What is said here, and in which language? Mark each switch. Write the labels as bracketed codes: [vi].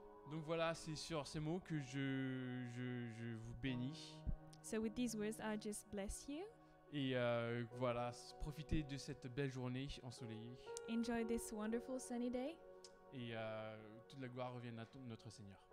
[fr] Donc voilà, c'est sur ces mots que je vous bénis. [en] So with these words, I just bless you. [fr] Et voilà, profitez de cette belle journée ensoleillée. [en] Enjoy this wonderful sunny day, [fr] Et toute la gloire revienne à notre Seigneur.